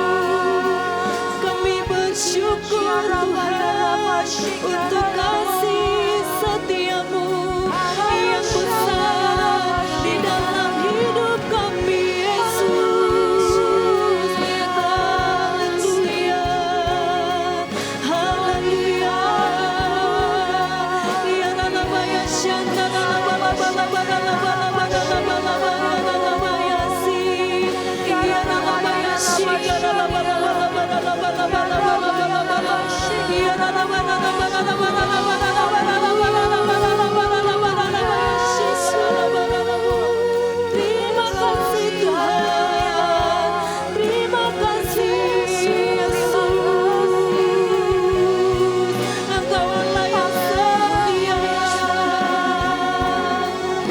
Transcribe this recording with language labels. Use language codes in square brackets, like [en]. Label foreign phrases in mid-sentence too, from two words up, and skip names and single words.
[id] Kami bersyukur Tuhan untuk kasih setiamu yang besar di dalam hidup kami, Yesus. Haleluya, haleluya. Ya nama ya syanda nama bala bala bala bala bala bala bala si. Ya nama ya syanda nama bala bala bala bala bala bala bala. Ya nama bala bala bala bala terima kasih Tuhan, terima kasih Yesus. Engkau Allah yang setia,